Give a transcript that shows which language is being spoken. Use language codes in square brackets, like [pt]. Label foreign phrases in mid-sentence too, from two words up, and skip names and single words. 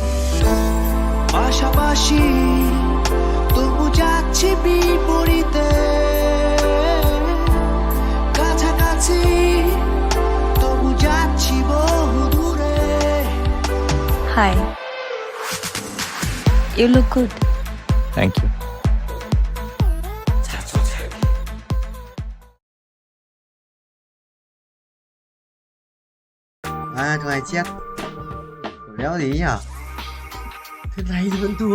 [bn] পাশাপাশি তবু যাচ্ছি বিপরীতে, কাছাকাছি তবু যাচ্ছি বহু দূরে। [en] হাই, You look good. Thank you. [vi] À, thằng này chết. Đéo gì nhỉ? Thế này thì vẫn thua.